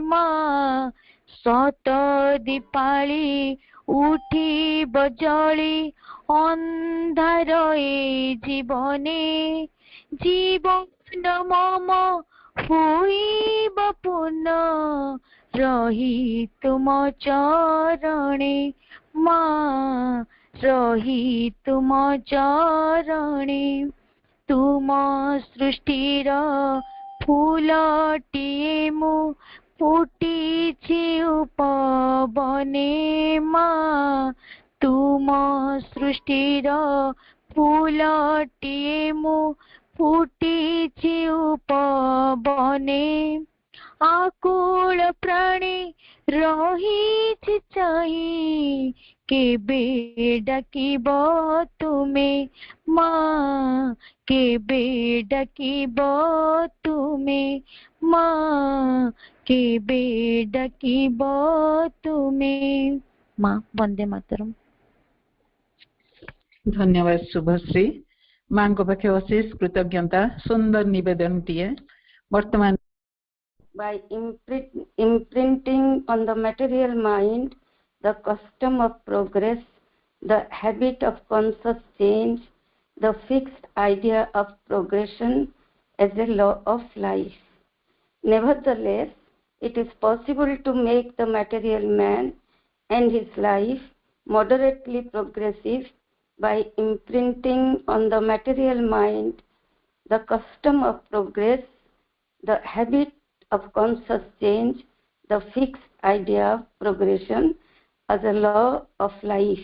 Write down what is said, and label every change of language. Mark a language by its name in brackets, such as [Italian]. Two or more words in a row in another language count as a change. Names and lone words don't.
[Odia] ମା ସତ ଦୀପାଳି ଉଠି ବଜଲି ଅନ୍ଧାର ଏ ଜୀବନେ ଜୀବନ ମମ ହୁଇବ ପୂର୍ଣ୍ଣ ରହି ତୁମ ଚରଣେ ମା ରହି ତୁମ ଚରଣେ ତୁମ ସୃଷ୍ଟିର ଫୁଲଟିଏ ମୁ ଫୁଟିଛି ଉପବନେ ମା ତୁମ ସୃଷ୍ଟିର ଫୁଲଟିଏ ମୁ ଫୁଟିଛି ଉପବନେ ଆକୁଳ ପ୍ରାଣେ ରହିଛି ଚାହିଁ କେବେ ଡାକିବ ତୁମେ ମା କେବେ ଡାକିବ ତୁମେ ମା କେବେ ଡାକିବ ତୁମେ ମା। [Sanskrit] वंदे मातरम। [Odia] ଧନ୍ୟବାଦ ଶୁଭଶ୍ରୀ ମା କୁ ପାଖେ ଅଶେଷ କୃତଜ୍ଞତା ସୁନ୍ଦର ନିବେଦନ ଟିଏ ବର୍ତ୍ତମାନ [English] by imprinting on the material mind the custom of progress the habit of conscious change, the fixed idea of progression as a law of life. Nevertheless, it is possible to make the material man and his life moderately progressive by imprinting on the material mind the custom of progress, the habit of conscious change, the fixed idea of progression as a law of life.